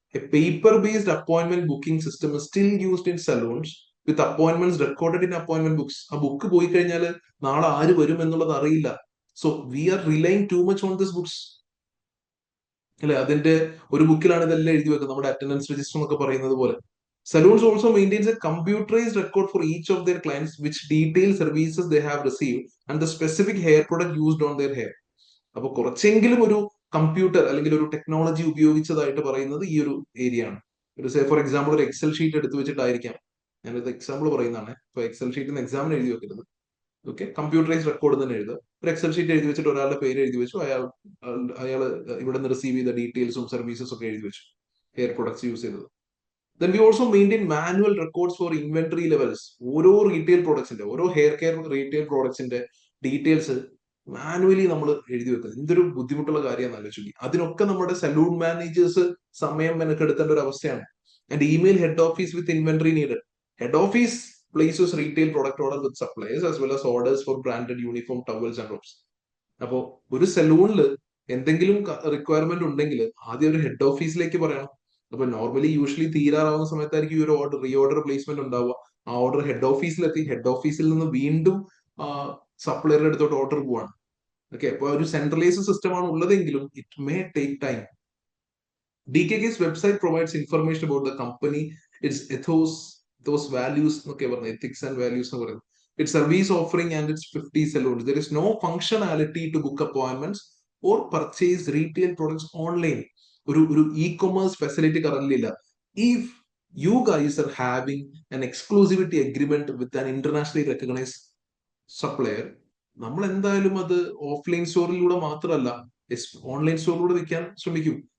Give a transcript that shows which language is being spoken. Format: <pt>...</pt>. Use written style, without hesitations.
<en>A paper based appointment booking system is still used in salons with appointments recorded in appointment books.</en> <ml>ആ book പോയി കഴിഞ്ഞാൽ നാളെ ആര് വരും എന്നുള്ളത് അറിയില്ല.</ml> <en>so we are relying too much on this books</en> <ml>അല്ലെ. അതിന്റെ ഒരു ബുക്കിലാണ് ഇതെല്ലാം എഴുതി വെക്കുന്നത്, നമ്മുടെ അറ്റൻഡൻസ് രജിസ്റ്റർ എന്നൊക്കെ പറയുന്നത് പോലെ.</ml> <en>Saloons also maintains a computerized record for each of their clients which detail services they have received and the specific hair product used on their hair.</en> <ml>അപ്പൊ കുറച്ചെങ്കിലും ഒരു കമ്പ്യൂട്ടർ അല്ലെങ്കിൽ ഒരു ടെക്നോളജി ഉപയോഗിച്ചതായിട്ട് പറയുന്നത് ഈ ഒരു ഏരിയ ആണ്. ഫോർ എക്സാമ്പിൾ ഒരു എക്സൽ ഷീറ്റ് എടുത്തു വെച്ചിട്ടായിരിക്കാം, ഞാനത് എക്സാമ്പിൾ പറയുന്നതാണ്. ഇപ്പൊ എക്സൽ ഷീറ്റിന് എക്സാമിന് എഴുതി വെക്കരുത്. ഓക്കെ, കമ്പ്യൂട്ടറൈസ് റെക്കോർഡ് തന്നെ എഴുതുക. ഒരു എക്സൽ ഷീറ്റ് എഴുതി വെച്ചിട്ട് ഒരാളുടെ പേര് എഴുതി വെച്ചു, അയാൾ ഇവിടെ നിന്ന് റിസീവ് ചെയ്ത ഡീറ്റെയിൽസും സർവീസസും ഒക്കെ എഴുതി വെച്ചു, ഹെയർ പ്രൊഡക്ട്സ് യൂസ് ചെയ്തത്.</ml> <en>Then we also maintain manual records for inventory levels.</en> <ml>ഓരോ റീറ്റെയിൽ പ്രോഡക്ട്സിന്റെ, ഓരോ hair care retail പ്രോഡക്ട്സിന്റെ details manually നമ്മൾ എഴുതി വെക്കുന്നത് എന്തൊരു ബുദ്ധിമുട്ടുള്ള കാര്യമാണ് ആലോചിച്ചു. അതിനൊക്കെ നമ്മുടെ സലൂൺ മാനേജേഴ്സ് സമയം മെനക്കെടുത്തേണ്ട ഒരു അവസ്ഥയാണ്.</ml> <en>And email head office with inventory needed. Head office places retail product order with supplies as well as orders for branded uniform towels and robes.</en> <ml>അപ്പോ ഒരു സലൂണിൽ എന്തെങ്കിലും റിക്വയർമെന്റ് ഉണ്ടെങ്കിൽ ആദ്യം ഒരു ഹെഡ് ഓഫീസിലേക്ക് പറയണം. അപ്പൊ നോർമലി യൂഷ്വലി തീരാറാവുന്ന സമയത്തായിരിക്കും ഈ ഒരു റീ ഓർഡർ പ്ലേസ്മെന്റ് ഉണ്ടാവുക. ആ ഓർഡർ ഹെഡ് ഓഫീസിലെത്തി, ഹെഡ് ഓഫീസിൽ നിന്ന് വീണ്ടും സപ്ലയറുടെ അടുത്തോട്ട് ഓർഡർ പോവാണ്. ഓക്കെ, അപ്പൊ ഒരു സെൻട്രലൈസ്ഡ് സിസ്റ്റം ആണ് ഉള്ളതെങ്കിലും</ml> <en>It may take time. DKK's website provides information about the company, its ethos, those values</en> <ml>എന്നൊക്കെ പറയുന്നത്,</ml> <en>Ethics and values എന്ന് പറയുന്നത്. It service offering and its 50 salons. There is no functionality to book appointments or purchase retail products online.</en> <ml>ഒരു E commerce facility current ഇല്ല.</ml> <en>if you guys are having an exclusivity agreement with an internationally recognized supplier,</en> <ml>നമ്മൾ എന്തായാലും അത് offline സ്റ്റോറിലൂടെ മാത്രമല്ല online സ്റ്റോറിലൂടെ വിൽക്കാൻ ശ്രമിക്കും.</ml>